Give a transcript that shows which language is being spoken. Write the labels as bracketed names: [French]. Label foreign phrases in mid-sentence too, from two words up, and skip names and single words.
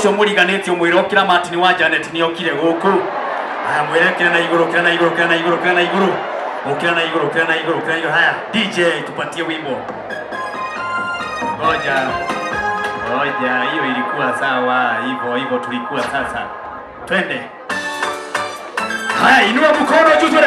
[Kikuyu] cio muriganitio mwiro kira Martin wa Janet ni okire guku aya mwirekere na iguru kira na iguru kira na iguru kira na iguru ukira na iguru kira na iguru kira na iguru [Swahili] haya DJ tupatie wimbo ngoja hiyo ilikuwa sawa hivyo tulikuwa sasa twende haya inua mkono juu